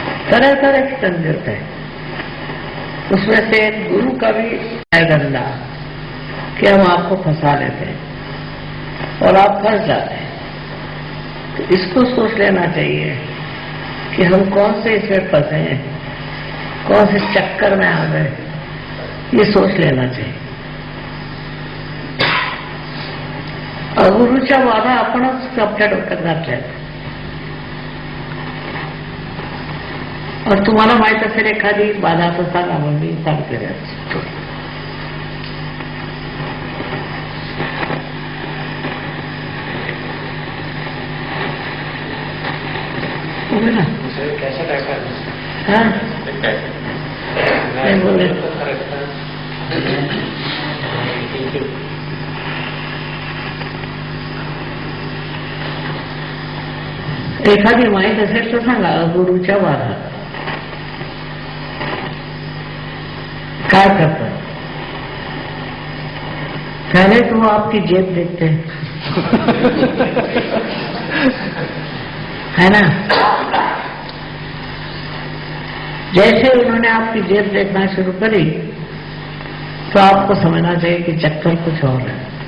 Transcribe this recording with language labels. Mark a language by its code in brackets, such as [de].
[hi] तरह तरह की तंजीरत है. उसमें से एक गुरु का भी है धंधा कि हम आपको फंसा लेते हैं और आप फंस जाते हैं. तो इसको सोच लेना चाहिए कि हम कौन से इसमें फंसे हैं, कौन से चक्कर में आ गए, ये सोच लेना चाहिए. [mr] अगुरूच्या बाधा आपणच आपल्या डोक्यात घातल्या. और तुम्हाला माहित असेल एखादी बाधा तर सांगा, मग मी सांगते त्यात. ना [hi] कैसा टाइप हाँ नहीं बोले [mr] एखादी माहित असेल तर सांगा. गुरुच्या बाधा काय करतात? [hi] पहले तो वो आपकी जेब देखते हैं है ना. जैसे उन्होंने आपकी जेब देखना शुरू करी तो आपको समझना चाहिए कि चक्कर कुछ और है.